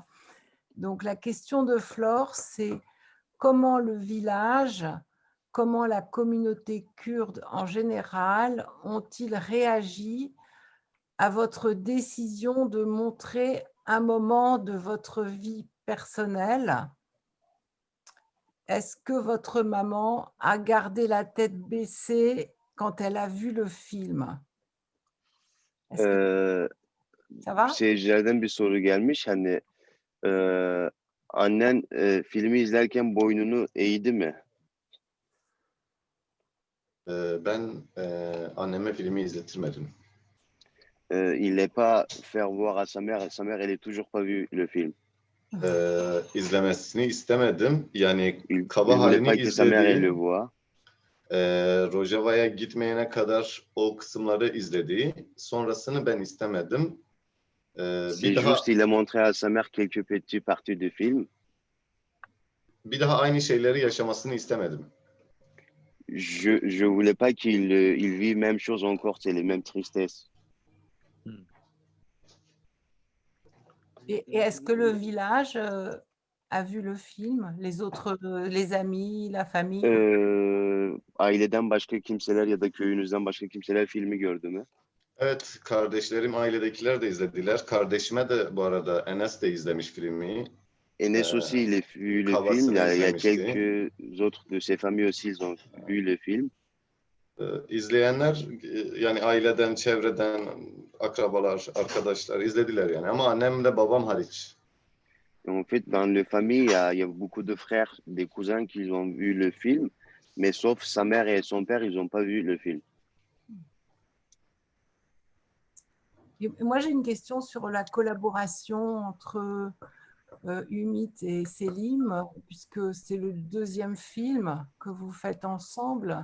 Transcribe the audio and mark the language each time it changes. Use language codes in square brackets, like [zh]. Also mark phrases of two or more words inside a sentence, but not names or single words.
[fr] Donc la question de Flore, c'est comment le village, comment la communauté kurde en général ont-ils réagi à votre décision de montrer un moment de votre vie personnelle? Est-ce que votre maman a gardé la tête baissée quand elle a vu le film? Est-ce que Ee, ça va? [tr] Seyircilerden bir soru gelmiş. Hani annen filmi izlerken boynunu eğdi mi? Ben anneme filmi izletirmedim. [fr] Il n'est pas faire voir à sa mère. Sa mère, elle est toujours pas vu le film. [tr] İzlemesini istemedim. Yani [fr] Il [tr] kaba [fr] voulait [tr] halini [fr] pas que sa mère, elle le [tr] izlediği, [fr] voie. [tr] Rojava'ya gitmeyene kadar o kısımları izlediği. Sonrasını ben istemedim. [fr] C'est juste, il a montré à sa mère quelques petites parties du film. [tr] Bir daha aynı şeyleri yaşamasını istemedim. [fr] Je voulais pas qu'il vive même chose encore, c'est les mêmes tristesses. Et est-ce que le village, a vu le film? Les autres, les amis, la famille? [tr] Aileden başka kimseler ya da köyünüzden başka kimseler filmi gördü mü? Evet, kardeşlerim, ailedekiler de izlediler. Kardeşime de bu arada Enes de izlemiş filmi. [fr] Enes aussi, il a vu le film. [tr] Kabasını [fr] Il y a [tr] izlemişti. [fr] quelques autres de ses familles aussi, ils ont vu le film. [tr] İzleyenler yani aileden, çevreden, akrabalar, arkadaşlar izlediler yani. Ama annemle babam hariç. [fr] En fait, dans la famille, il y a beaucoup de frères, des cousins qui ont vu le film, mais sauf sa mère et son père, ils n'ont pas vu le film. Et moi, j'ai une question sur la collaboration entre Ümit et Selim, puisque c'est le deuxième film que vous faites ensemble.